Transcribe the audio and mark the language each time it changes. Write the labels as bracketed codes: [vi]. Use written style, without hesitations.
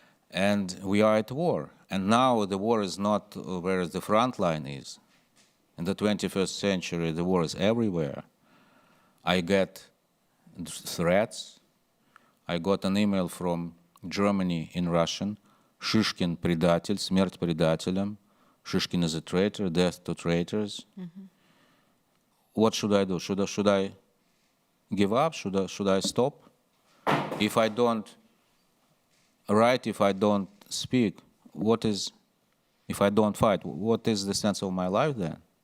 [en] And we are at war. And now the war is not where the front line is. In the 21st century, the war is everywhere. I get threats. I got an email from Germany in Russian. [ru] Shishkin предатель, смерть предателям. [en] Shishkin is a traitor, death to traitors. What should I do? Should I give up? Should I stop? If I don't write, if I don't speak, if I don't fight, what is the sense of my life then?